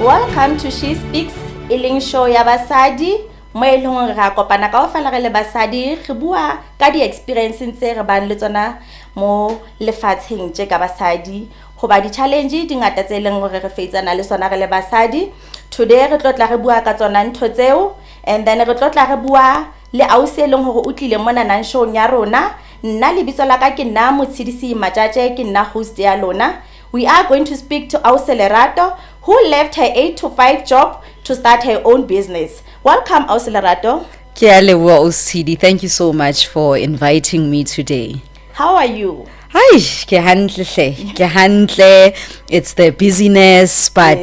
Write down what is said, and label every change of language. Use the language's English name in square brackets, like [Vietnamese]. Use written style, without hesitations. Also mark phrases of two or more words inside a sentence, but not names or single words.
[English] welcome to She Speaks, [Southern Sotho] e leng show ya basadi mo e leng hore ra kopana kaofela re le basadi re bua ka di experiences tse re bang le tsona mo lefatsheng tse ka basadi hoba di challenge di ngata tse leng hore re faitsana le tsona re le basadi. Today re tlotla re bua ka tsona ntho tseo, [English] and then [Southern Sotho] re tlotla re bua le ausi e leng hore o tlile mona nang show ya rona. Nna le bitso la ka ke nna Motshedisi Matjatje, ke nna host ya lona. [English] We are going to speak to Lerato, who left her 8-to-5 job to start her own business. Welcome, Lerato. Thank you so much for inviting me today. How are you? Hi, it's the busyness, but